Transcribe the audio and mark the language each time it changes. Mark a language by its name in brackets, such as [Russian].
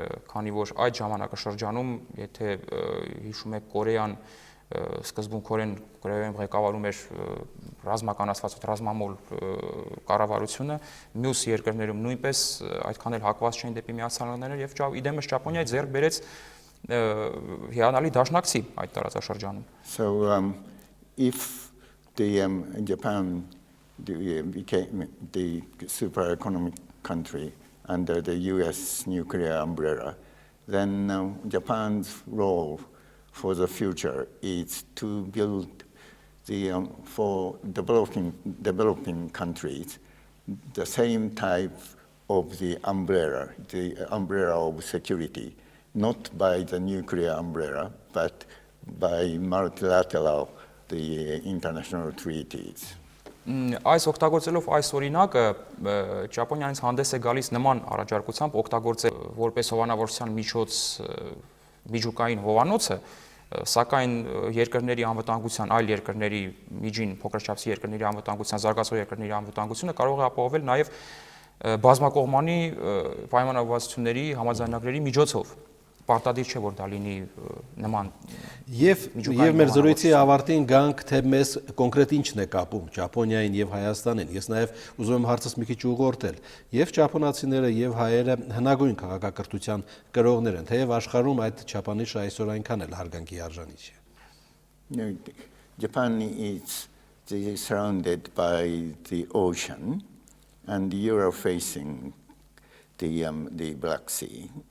[Armenian] քանի որ այդ ժամանակաշրջանում, եթե հիշում եք Կորեան սկզբում Կորեայում ղեկավարում էր ռազմականացված ռազմամոլ կառավարությունը, մյուս երկրներում նույնպես այդքան էլ հակված չէին դեպի Միացյալ Նահանգները եւ իդեմս Ճապոնիայի ձեռք բերեց հիանալի դաշնակցի այդ տարածաշրջանում։ [English] So if Japan became the super economic country under the US nuclear umbrella, then Japan's role for the future is to build for developing countries the same type of the umbrella of security, not by the nuclear umbrella, but by multilateral the international treaties. [Armenian] Այս օգտագործելով այս օրինակը Ճապոնիայից հանդես է գալիս նման առաջարկությամբ օգտագործել որպես հովանավորության միջոց միջուկային հովանոցը, սակայն երկրների անվտանգության, այլ երկրների միջին փոքրաչափսի երկրների անվտանգության, զարգացող երկրների անվտանգությունը կարող է ապահովել նաև բազմակողմանի պայմանավորվածությունների համաձայնագրերի միջոցով։ Պարտադիր չէ, որ դա լինի նման Եվ մեր զրույցի ավարտին գանք, թե մեզ կոնկրետ ինչն է կապում Ճապոնիային եւ Հայաստանին։ Ես նաեւ ուզում եմ հարցս մի քիչ ուղղորդել։ Եվ ճապոնացիները եւ հայերը հնագույն քաղաքակրթության կրողներ են, թեև աշխարհում այդ չափանիշը այսօր այնքան էլ հարգանքի արժանի չէ։ [English] Japan is surrounded by the ocean, and Europe facing the Black Sea.